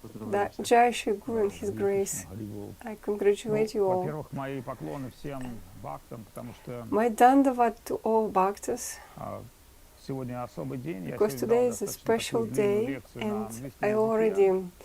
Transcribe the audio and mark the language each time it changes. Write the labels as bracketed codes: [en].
[en] That Jai Shri Guru and His grace. I congratulate you all. [ru] Во-первых, мои поклоны всем бхактам, потому что [en] My dandavat to all bhaktas, [ru] сегодня особый день. [en] because today is a special day, and I already